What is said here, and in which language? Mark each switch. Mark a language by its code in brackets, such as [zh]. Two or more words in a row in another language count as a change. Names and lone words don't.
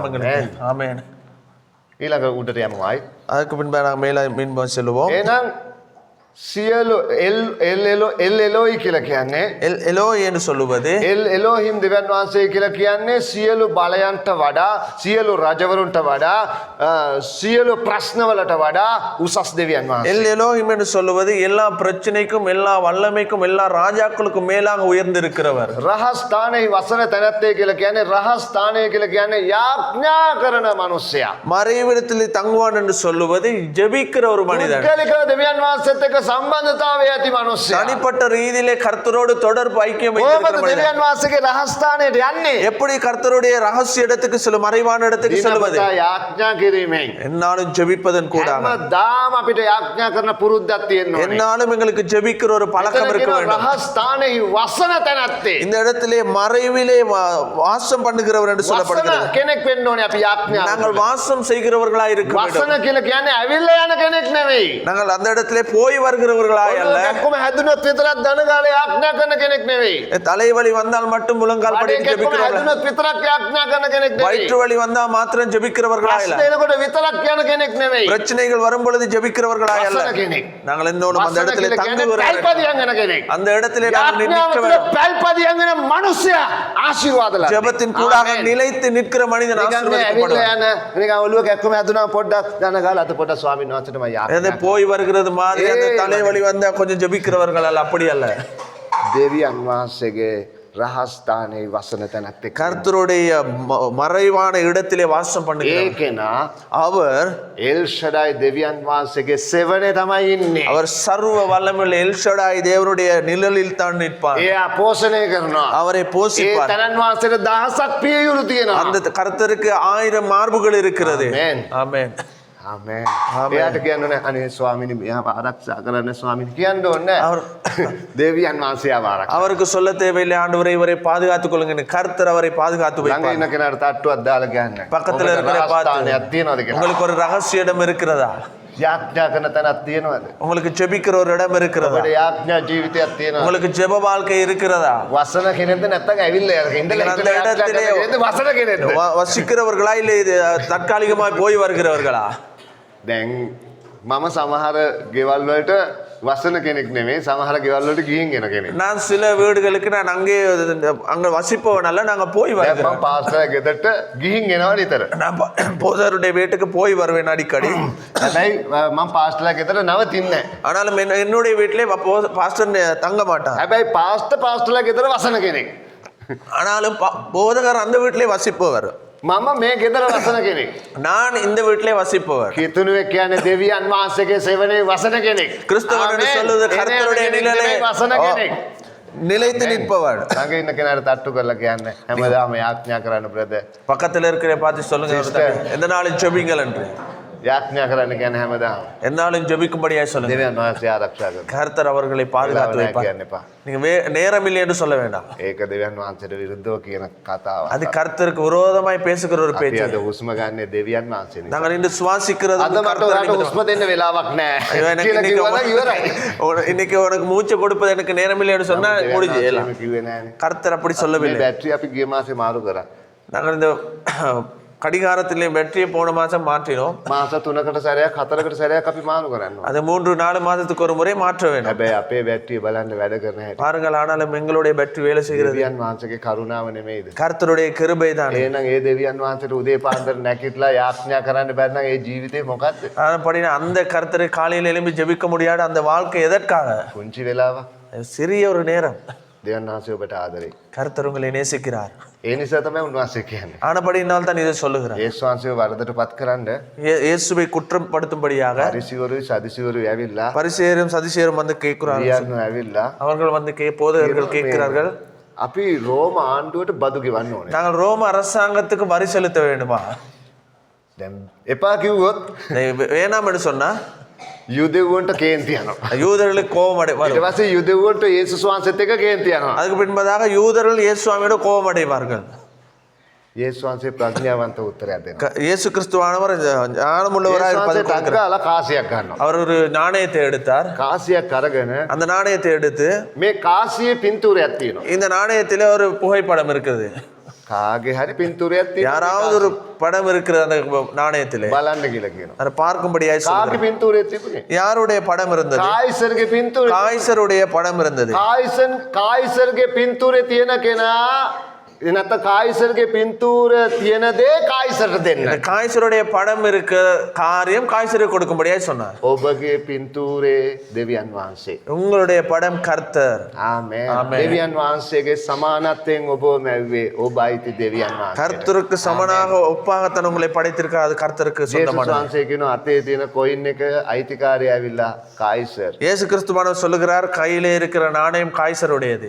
[ta] ஆமென். [si] ඊළඟ උඩට යමු ආයි. [ta] அதுக்கு பின்பு நாங்கள் மேலே மீண்டும் செல்லுவோம். [si] එහෙනම් සියලු එල් එලෝයි කියලා කියන්නේ [ta] எல் எலோய் என்று சொல்லுவது [si] එල් එලෝහිම් දෙවියන් වහන්සේ කියලා කියන්නේ සියලු බලයන්ට වඩා සියලු රජවරුන්ට වඩා සියලු ප්‍රශ්නවලට වඩා උසස් දෙවියන් වහන්සේ. [ta] எல் எலோஹிம் என்று சொல்லுவது எல்லா பிரச்சனைக்கும் எல்லா வல்லமைக்கும் எல்லா ராஜாக்களுக்கும் மேலாக உயர்ந்திருக்கிறவர். [si] රහස් ස්ථානයේ වසන තැනැත්තේ කියලා කියන්නේ රහස් ස්ථානය කියලා කියන්නේ යාඥා කරන මිනිසයා. [ta] மறைவிடத்தில் தங்குவான் என்று சொல்லுவது ஜெபிக்கிற ஒரு மனிதன். [si] පුද්ගලිකව දෙවියන් වහන්සේත් එක්ක සම්බන්ධතාවය ඇති මිනිසයා. [ta] தனிப்பட்ட ரீதியிலே கர்த்தரோடு தொடர்பு ஐக்கியம் வைத்திருக்கிற [si] කොහොමද [ta] மனிதன். [si] දෙවියන් වහන්සේගේ රහස් ස්ථානයට යන්නේ? [ta] எப்படி கர்த்தருடைய ரகசிய இடத்துக்கு செல்லும் மறைவான இடத்துக்கு செல்வது? [si] දිනපතා යාඥා කිරීමෙන්. [ta] என்னாலும் ஜெபிப்பதன் கூட [si] හැමදාම අපිට යාඥා කරන පුරුද්දක් තියෙන්න ඕනේ. [ta] என்னாலும் எங்களுக்கு ஜெபிக்கிற ஒரு பழக்கம் இருக்க வேண்டும். [si] රහස් ස්ථානයේ වසන තැනැත්තේ [ta] இந்த இடத்திலே மறைவிலே வாசம் பண்ணுகிறவர் என்று [si] වසන [ta] சொல்லப்படுகிறது. [si] කෙනෙක් වෙන්න ඕනේ අපි යාඥා. [ta] நாங்கள் வாசம் செய்கிறவர்களாய் இருக்க வேண்டும். [si] වසන කියලා කියන්නේ ඇවිල්ලා යන කෙනෙක් නෙවෙයි. [ta] நாங்கள் அந்த இடத்திலே போய் வருகிறவர்களாய் அல்ல. [si] ඔක්කොම හැදුනොත් විතරක් දනගාලේ යාඥා කරන කෙනෙක් නෙවෙයි. [ta] தலைவலி வந்தால் மட்டும் முழங்கால் படிட்டு [si] ඔක්කොම [ta] ஜெபிக்கிறவர்கள். [si] හැදුනොත් විතරක් යාඥා කරන කෙනෙක් නෙවෙයි. [ta] வயிற்று வலி வந்தா மாத்திரம் ஜெபிக்கிறவர்களாய் அல்ல. [si] ප්‍රශ්න එනකොට විතරක් යන කෙනෙක් නෙවෙයි. [ta] பிரச்சனைகள் வரும் பொழுது ஜெபிக்கிறவர்களாய் அல்ல. [si] වසන කෙනෙක්. [ta] நாங்கள் என்னோடு அந்த [si] වසන [ta] இடத்திலே [si] කියලා කියන්නේ [ta] தங்குகிறவர்கள். [si] පැල්පදියන් යන කෙනෙක්. [ta] அந்த இடத்திலே நாங்கள் [si] යාඥාව [ta] நிற்க [si] තුළ [ta] வேண்டும். [si] පැල්පදියන් යන මිනිසයා ආශිර්වාද ලබනවා. [ta] ஜெபத்தின் கூடாக நிலைத்து நிற்கிற மனிதன் [si] නිකන් ඇවිල්ලා [ta] ஆசீர்வதிக்கப்படுவான். [si] යන නිකන් ඔළුව කැක්කම හැදුනා පොඩ්ඩක් දනගාලා අත පොඩ්ඩක් ස්වාමීන් වහන්සේටම [ta] அது [si] යාඥා. [ta] போய் வருகிறது மாதிரி அந்த தலைவலி வந்தா கொஞ்சம் ஜெபிக்கிறவர்கள் அல்ல, அப்படி அல்ல. [si] දෙවියන් වහන්සේගේ රහස් ස්ථානයේ වසන තැනැත්තේ [ta] கர்த்தருடைய மறைவான இடத்திலே வாசம் பண்ணுகிறார். [si] ඒකේනා [ta] அவர் [si] එල් ෂඩයි දෙවියන් වහන්සේගේ සෙවණේ තමයි ඉන්නේ. [ta] அவர் சர்வ வல்லமையுள்ள எல்ஷடாய் தேவனுடைய நிழலில் தான் நிற்பார். [si] එයා පෝෂණය කරනවා. [ta] அவரை [si] ඒ [ta] போஷிப்பார். [si] තනන් වහන්සේට දහසක් පියයුරු තියෙනවා. [ta] அந்த கர்த்தருக்கு 1000 மார்புகள் இருக்கிறது. [si] ආමෙන්. [ta] ஆமென். [si] ආමෙන්. ආමෙන්. එයාට කියන්න ඕනේ අනේ ස්වාමීනි මෙයා ආරක්ෂා කරන්න ස්වාමීනි කියන්න ඕනේ. [ta] அவர் [si] දෙවියන් වහන්සේ ආරක්ෂා. [ta] அவருக்கு சொல்ல தேவையில்லை, ஆண்டவரை இவரை பாதுகாத்துக் கொள்ளுங்க. கர்த்தர் அவரை பாதுகாத்து [si] ළඟ [ta] வைப்பார். [si] ඉන්න කෙනාට තට්ටුවක් දාලා කියන්න. [ta] பக்கத்துல இருக்கிற பார்த்து [si] ස්ථානයක් තියෙනවද කියලා. [ta] உங்களுக்கு ஒரு ரகசிய இடம் இருக்கிறதா? [si] යාඥා කරන තැනක් තියෙනවද? [ta] உங்களுக்கு ஜெபிக்கிற ஒரு இடம் இருக்கிறதா? [si] ඔබට යාඥා ජීවිතයක් තියෙනවද? [ta] உங்களுக்கு ஜெப வாழ்க்கை இருக்கிறதா? [si] වසන කෙනෙක්ද නැත්නම් ඇවිල්ලා යන කෙනෙක්ද? [ta] நீங்கள் அந்த இடத்திலே [si] වසන කෙනෙක්ද? [ta] வசிக்கிறவர்களா இல்லை இது தற்காலிகமாய் போய் வருகிறவர்களா? [si] දැන් මම සමහර ගෙවල් වලට වසන කෙනෙක් නෙමෙයි සමහර ගෙවල් වලට ගිහින් එන කෙනෙක්. [ta] நான் சில வீடுகளுக்கு நான் அங்க வசிப்பவன் அல்ல, நாங்க போய் [si] දැන් [ta] வருகிறோம். [si] මම පාස්ටර් ගෙදරට ගිහින් එනවා නිතර. [ta] நான் போதருடைய வீட்டுக்கு போய் வருவேன் அடிக்கடி. [si] හැබැයි මම පාස්ටර්ලා ගෙදර නවතින්නේ නැහැ. [ta] ஆனாலும் என்னுடைய வீட்டிலே பாஸ்டர் தங்க மாட்டார். [si] හැබැයි පාස්ටර්ලා ගෙදර වසන කෙනෙක්. [ta] ஆனாலும் போதகர் அந்த வீட்டிலே வசிப்பவர். [si] මම මේ ගෙදර වසන කෙනෙක්. [ta] நான் இந்த வீட்டிலே வசிப்பவர். [si] කිතුණුවෙක් කියන්නේ දෙවියන් වහන්සේගේ සෙවණේ වසන කෙනෙක්. [ta] கிறிஸ்தவன் என்று சொல்வது கர்த்தருடைய நிழலே [si] වසන කෙනෙක්. [ta] நிலைத்து நிற்பவர். [si] ළඟ ඉන්න කෙනාට තට්ටු කරලා කියන්න හැමදාම යාඥා කරන්න බ්‍රදර්. [ta] பக்கத்துல இருக்கிற பார்த்து சொல்லுங்க எந்த நாளும் ஜெபிங்கள் என்று. [si] යාඥා කරන්න කියන්නේ හැමදාම. [ta] எந்நாளும் ஜெபிக்கும்படியாய் சொல்லுங்க. [si] දෙවියන් වහන්සේ ආරක්ෂා කරනවා. [ta] கர்த்தர் அவர்களை பாதுகாத்து வைப்பார். [si] කියන්න එපා. [ta] நீங்க நேரம் இல்லை என்று சொல்ல வேண்டாம். [si] ඒක දෙවියන් වහන්සේට විරුද්ධව කියන කතාවක්. [ta] அது கர்த்தருக்கு விரோதமாய் பேசுகிற ஒரு [si] අපි [ta] பேச்சு. [si] අද හුස්ම ගන්නේ දෙවියන් වහන්සේ නිසා. [ta] நாங்கள் இன்று சுவாசிக்கிறது [si] අද මට ඔයාලට හුස්ම දෙන්න වෙලාවක් නැහැ. කියලා කිව්වනම් ඉවරයි. [ta] இன்னைக்கு உனக்கு மூச்சு கொடுப்பது எனக்கு நேரம் இல்லை என்று சொன்னா முடிஞ்சு எல்லாம். [si] කිව්වේ නෑනේ. [ta] கர்த்தர் அப்படி [si] මේ [ta] சொல்லவில்லை. [si] බැටරි අපි ගිය මාසේ මාරු කරා. [ta] நாங்கள் இந்த கடிகாரத்திலே பேட்டரியை போன மாசம் மாற்றினோம். [si] මාස 3කට සැරයක් 4කට සැරයක් අපි මාරු කරනවා. [ta] அது 3-4 மாதத்துக்கு ஒரு முறை மாற்ற வேண்டும். [si] හැබැයි අපේ බැටරිය බලන්න වැඩ කරන හැටි. [ta] பாருங்கள், ஆனாலும் எங்களுடைய பேட்டரி வேலை செய்கிறது. [si] දෙවියන් වහන්සේගේ කරුණාව නෙමෙයිද? [ta] கர்த்தருடைய கிருபை தான். [si] එහෙනම් ඒ දෙවියන් වහන්සේට උදේ පාන්දර නැගිටලා යාඥා කරන්න බැරි නම් ඒ ජීවිතේ මොකද්ද? [ta] அப்படின்னா அந்த கர்த்தரை காலையில் எழும்பி ஜெபிக்க முடியாத அந்த வாழ்க்கை எதற்காக? [si] පුංචි වෙලාවක්. [ta] சிறிய ஒரு நேரம். [si] දෙවියන් වහන්සේ ඔබට ආදරේ. [ta] கர்த்தர் உங்களை நேசிக்கிறார். [si] ඒ නිසා තමයි උන්වහන්සේ කියන්නේ. [ta] ஆனபடியினால் தான் இதை சொல்லுகிறார். [si] යේසුස් වහන්සේව වරදටපත් කරන්න [ta] இயேசுவை குற்றப்படுத்தும்படியாக [si] පරිසවරු සදිසවරු ඇවිල්ලා [ta] பரிசேயரும் சதிசேயரும் வந்து கேட்கிறார்கள். [si] දෙවියන් ඇවිල්ලා [ta] அவர்கள் வந்து போதகர்கள் கேட்கிறார்கள், [si] අපි රෝම ආණ්ඩුවට බදු ගෙවන්න ඕනේ. [ta] நாங்கள் ரோம அரசாங்கத்துக்கு வரி செலுத்த வேண்டுமா? [si] දැන් එපා කිව්වොත් [ta] வேணாம் என்று சொன்னா [si] යුදෙව්වන්ට කේන්ති යනවා. [ta] யூதர்களுக்கு கோபம் [si] ඊට [ta] வரும். [si] පස්සේ යුදෙව්වන්ට යේසුස් වහන්සේත් එක්ක කේන්ති යනවා. [ta] அதுக்கு பின்பதாக யூதர்கள் இயேசு சுவாமியோட கோபம் அடைவார்கள். [si] යේසුස් වහන්සේ ප්‍රඥාවන්ත උත්තරයක් දෙනවා. [ta] இயேசு கிறிஸ்துவானவர் ஞானமுள்ளவராக [si] යේසුස් වහන්සේ [ta] இருப்பதற்கு [si] ටක්ගාලා කාසියක් ගන්නවා. [ta] அவர் ஒரு நாணயத்தை எடுத்தார். [si] කාසියක් අරගෙන [ta] அந்த நாணயத்தை எடுத்து [si] මේ කාසියේ පින්තූරයක් තියෙනවා. [ta] இந்த நாணயத்திலே ஒரு புகைப்படம் இருக்குது. [si] කාගේ හරි පින්තූරයක් තියෙනවා. [ta] யாராவது ஒரு படம் இருக்கிறது அந்த நாணயத்திலே, [si] බලන්න කියලා කියනවා. [ta] அதை பார்க்கும்படியாய் [si] කාගේ [ta] சொல்கிறார். [si] පින්තූරයක් තිබුණේ? [ta] யாருடைய படம் இருந்தது? [si] කායිසර්ගේ පින්තූරය. [ta] காய்சருடைய படம் இருந்தது. [si] කායිසර්ගේ පින්තූරේ තියෙන කෙනා එනත කායිසර්ගේ පින්තූර තියෙන දේ කායිසර්ට දෙන්න. [ta] இந்த காய்சருடைய படம் இருக்க காரியம் காய்சருக்கு கொடுக்கும்படியாய் சொன்னார். [si] ඔබගේ පින්තූරේ දෙවියන් වහන්සේ. [ta] உங்களுடைய படம் கர்த்தர். [si] ආමේන්. ආමේන්. දෙවියන් වහන්සේගේ සමානත්වයෙන් ඔබ මැව්වේ. ඔබ අයිති දෙවියන් වහන්සේට. [ta] கர்த்தருக்கு சமனாக ஒப்பாகத்தான் உங்களை படைத்திருக்க, அது கர்த்தருக்கு [si] යේසුස් [ta] சொந்தமானது. [si] වහන්සේ කියනවා අතේ තියෙන කොයින් එක අයිතිකාරය ඇවිල්ලා කායිසර්. [ta] இயேசு கிறிஸ்துவானவர் சொல்லுகிறார், கையிலே இருக்கிற நாணயம் காய்சருடையது.